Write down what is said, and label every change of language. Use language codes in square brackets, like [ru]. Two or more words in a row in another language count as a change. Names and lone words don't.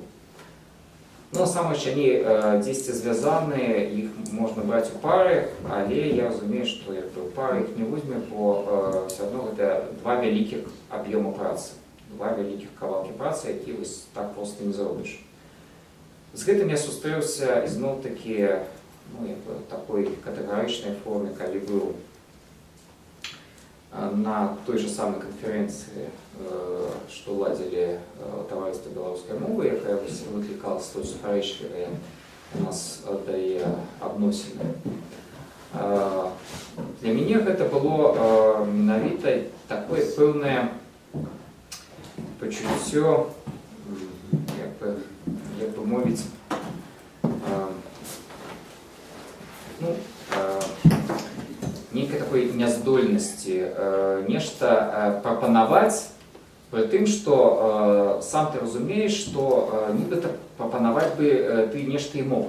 [be] Насамрэч, яны дзесьці звязаныя, іх можна браць у пары, але я разумею, што у пары іх не возьме, бо ўсё адно гэта два вялікіх аб'ёма працы, два вялікіх кавалкі працы, які так проста не зробіш. З гэтым я сустрэўся ізноў-такі такой катэгарычнай форме, калі быў на [ru] той же самой конференции, что ладили товариство белорусской мовы, [be] якая выкликала столь супярэчлівыя у нас дае адносіны. Для мяне гэта было менавіта такое пэўнае пачуццё, як бы мовіць, нейкай такой няздольнасці нешта прапанаваць, пры тым, што сам ты разумееш, што нібыта прапанаваць бы ты нешта і мог.